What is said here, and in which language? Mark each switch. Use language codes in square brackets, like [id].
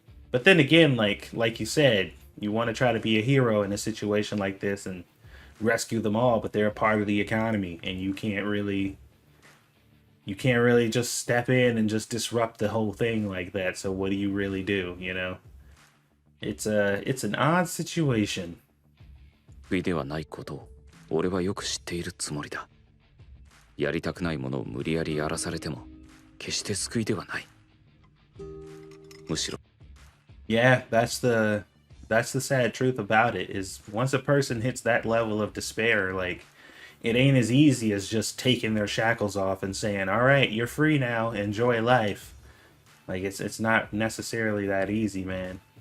[en] But then again, like you said, you want to try to be a hero in a situation like this and rescue them all, but they're a part of the economy, and you can't really just step in and just disrupt the whole thing like that. So what do you really do, you know? It's an odd situation. [ja] 救いではないことを俺はよく知っているつもりだ。やりたくないものを無理やりやらされても決して救いではない。むしろ [en] Yeah, that's the sad truth about it, is once a person hits that level of despair, like, it ain't as easy as just taking their shackles off and saying, "All right, you're free now. Enjoy life." Like, it's not necessarily that easy, man.